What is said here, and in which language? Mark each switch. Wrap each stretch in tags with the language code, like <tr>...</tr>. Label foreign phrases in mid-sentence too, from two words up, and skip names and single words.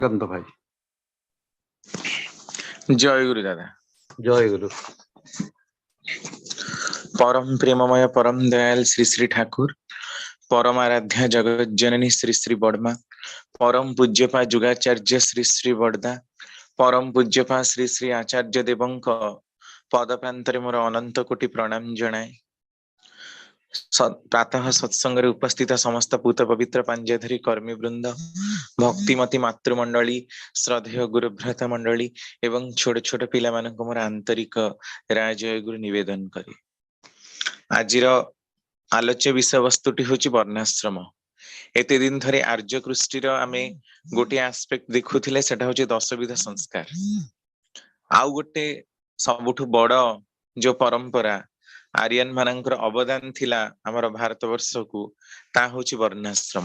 <or>गंध भाई ଜୟ ଗୁରୁ ଦାଦା। ଜୟ ଗୁରୁ। ପରମ ପ୍ରେମମୟ ପରମ ଦୟାଲ ଶ୍ରୀ ଶ୍ରୀ ଠାକୁର, ପରମ ଆରାଧ୍ୟା ଜଗତ ଜନନୀ ଶ୍ରୀ ଶ୍ରୀ ବଡ଼ମା, ପରମ ପୂଜ୍ୟପା ଯୁଗାଚାର୍ଯ୍ୟ ଶ୍ରୀ ଶ୍ରୀ ବଡ଼ଦା, ପରମ ପୂଜ୍ୟପା ଶ୍ରୀ ଶ୍ରୀ ଆଚାର୍ଯ୍ୟ ଦେବଙ୍କ ପଦ ପ୍ରାନ୍ତରେ ମୋର ଅନନ୍ତ କୋଟି ପ୍ରଣାମ ଜଣାଏ। ପ୍ରାତଃ ସତ୍ସଙ୍ଗ ଉପସ୍ଥିତ ସମସ୍ତ ପୂତ ପବିତ୍ର ପାଞ୍ଜଧରୀ କର୍ମୀ ବୃନ୍ଦ, ଭକ୍ତିମତୀ ମାତୃମଣ୍ଡଳୀ, ଶ୍ରଦ୍ଧେୟ ଗୁରୁଭ୍ରତା ମଣ୍ଡଳୀ ଏବଂ ଛୋଟ ଛୋଟ ପିଲା ମାନକ ମୋର ଆନ୍ତରିକ ରାଜୟ ଗୁରୁ ନିବେଦନ କରି। ଆଜିର ଆଲୋଚ୍ୟ ବିଷୟ ବସ୍ତୁଟି ହୋଚି ବର୍ଣ୍ଣାଶ୍ରମ। ଏତେ ଦିନ ଧରେ ଆର୍ଯ୍ୟ କୃଷ୍ଟିର ଆମେ ଗୋଟେ ଆସ୍ପେକ୍ଟ ଦେଖୁଥିଲେ, ସେଟା ହୋଚି ଦଶବିଧ ସଂସ୍କାର। ଆଉ ଗୋଟେ ସବୁଠୁ ବଡ଼ ଯୋ ପରମ୍ପରା ଆର୍ଯ୍ୟନ ମାନକର ଅବଦାନ ଥିଲା ଆମର ଭାରତ ବର୍ଷ କୋ, ତା ହୋଚି ବର୍ଣ୍ଣାଶ୍ରମ।</or>